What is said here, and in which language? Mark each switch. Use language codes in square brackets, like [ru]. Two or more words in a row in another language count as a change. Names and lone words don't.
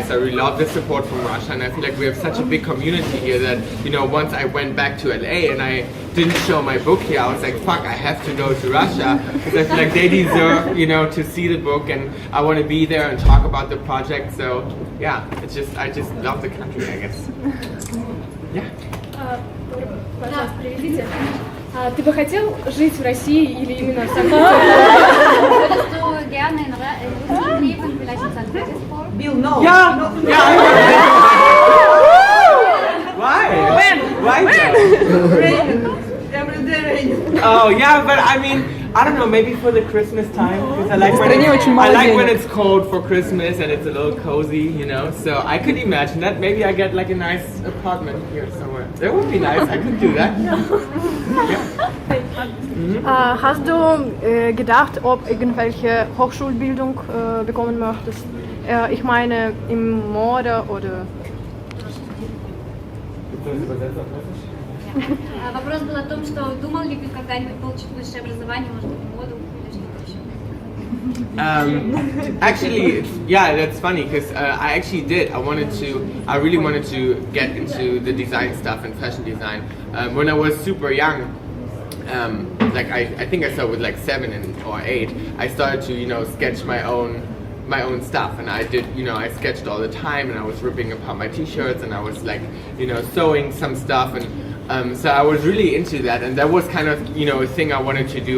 [en] I really love the support from Russia, and I feel like we have such a big community here that, you know, once I went back to LA and I didn't show my book here, I was like, fuck, I have to go to Russia because I feel like they deserve, you know, to see the book, and I want to be there and talk about the project. So yeah, I just love the country, I guess. Yeah. [ru] Пожалуйста, приведите. Ты бы хотел жить в России или именно в Санкт-Петербурге? [de] Würdest du gerne in Russland leben, vielleicht in St. Petersburg? [en] Bill, no. Yeah. Why? Why? Rain. Every day rain. Oh yeah, but I mean, I don't know, maybe for the Christmas time, because I like when it's cold for Christmas and it's a little cozy, you know. So I could imagine that maybe I get like a nice apartment here somewhere. That would be nice. I could do that. [de] Hast du gedacht, ob irgendwelche Hochschulbildung bekommen möchtest? Ich meine im Mode oder... [ru] Вопрос был о том, что думал ли ты когда-нибудь получить высшее образование, может быть, моду или что-то еще? [en] Actually, yeah, that's funny because I actually did. I really wanted to get into the design stuff and fashion design. When I was super young, like I think I started with like 7 or 8. I started to, you know, sketch my own stuff, and I did, you know, I sketched all the time, and I was ripping apart my t-shirts, and I was like, you know, sewing some stuff, and so I was really into that, and that was kind of, you know, a thing I wanted to do.